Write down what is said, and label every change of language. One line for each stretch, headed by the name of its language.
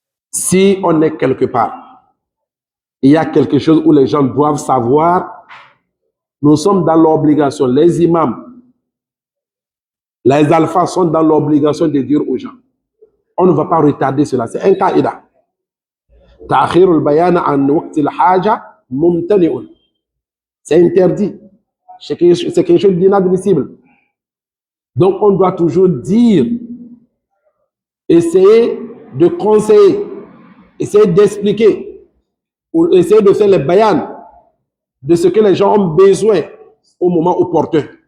French: Si on est quelque part, il y a quelque chose où les gens doivent savoir Nous sommes dans l'obligation, les imams, les alphas sont dans l'obligation de dire aux gens, on ne va pas retarder cela, c'est un qaïda.
Arabic: تأخير البيان عن وقت الحاجة ممتنع.
French: C'est interdit. C'est quelque chose d'inadmissible. Donc on doit toujours dire, essayer de conseiller, essayer d'expliquer, ou essayer de faire les bayans de ce que les gens ont besoin au moment opportun.